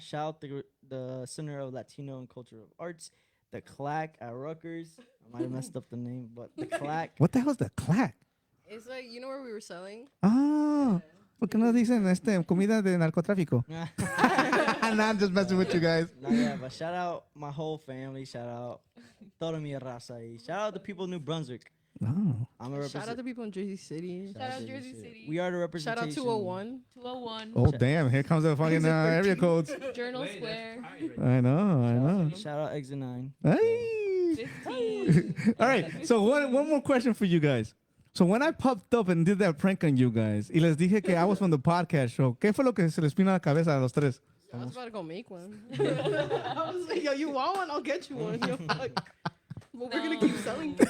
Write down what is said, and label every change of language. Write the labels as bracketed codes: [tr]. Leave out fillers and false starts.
[en] Shout out the Center of Latino and Cultural Arts, the CLAC at Rutgers. I might have messed up the name, but the CLAC. What the hell is the clack? It's like, you know where we were selling? [es] Ah, ¿por qué no dicen comida de narcotráfico? [en] And I'm just messing with you guys. Nah, yeah, but shout out my whole family. Shout out [es] toda mi raza. Y [en] shout out the people of New Brunswick. Oh. I'm a Shout out to people in Jersey City. Shout out Jersey City. We are the Shout representation. out 201. 201. Oh, damn. Here comes the fucking area codes. Journal Square. I know. Shout out Exit 9. Hey. 15. All right. So one more question for you guys. So when I popped up and did that prank on you guys, [es] y les dije que [en] I was from the podcast show, [es] ¿qué fue lo que se les vino a la cabeza a los tres? [en] I was about to go make one. I was like, yo, you want one? I'll get you one. Yo, fuck. But we're going to keep selling them.